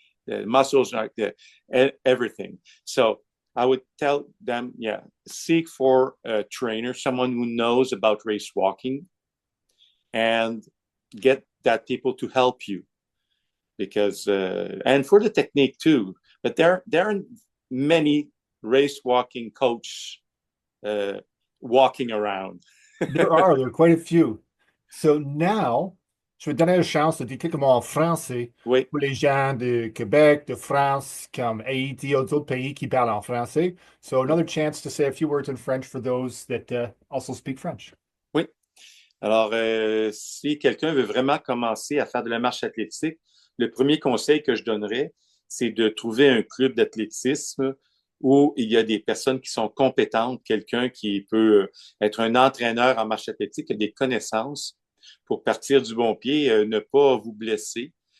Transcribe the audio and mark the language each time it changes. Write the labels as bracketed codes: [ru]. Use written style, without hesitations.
[en] The muscles are there, everything. So I would tell them, yeah, seek for a trainer, someone who knows about race walking, and get that people to help you. Because and for the technique too. But there are many race walking coach walking around. There are quite a few. So now, [fr] je vais te donner la chance de décrire comment en français Oui, pour les gens de Quebec, de France, comme Haïti, d'autres pays qui parlent en français. [en] So another chance to say a few words in French for those that also speak French. [fr] oui. Alors, si quelqu'un veut vraiment commencer à faire de la marche athlétique, le premier conseil que je donnerais, c'est de trouver un club d'athlétisme où il y a des personnes qui sont compétentes, quelqu'un qui peut être un entraîneur en marche athlétique, qui a des connaissances pour partir du bon pied, ne pas vous blesser.